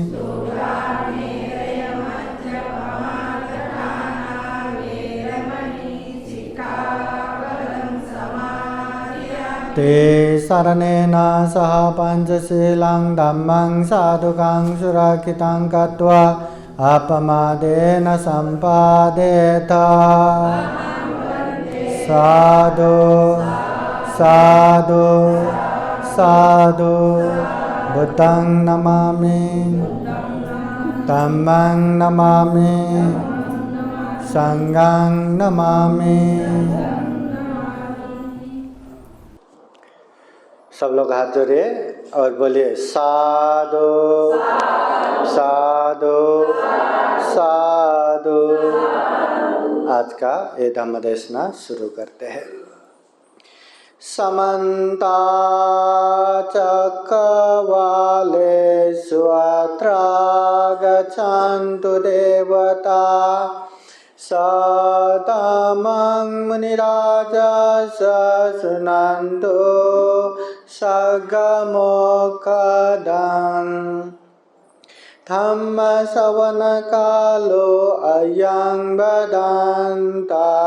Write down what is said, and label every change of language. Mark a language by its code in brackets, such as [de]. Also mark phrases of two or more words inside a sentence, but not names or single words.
[pi] ते शरणेन सह पञ्चशीलं धम्मं साधुकं सुरक्षितं कृत्वा अपमादेन सम्पादेत साधु साधु साधु बुद्धं नमामि धम्मं नमामि संघं नमामि। [hi] सब लोग हाथ जोड़िए और बोलिए [pi] साधु साधु साधु। [hi] आज का ये धम्म देशना शुरू करते हैं। [pi] समन्ता चक्रवालेषु अत्र गच्छन्तु देवता सतमं मुनिराजः शृण्वन्तु सद्गमोक्षदं धम्मश्रवणकालो अयं वदन्ता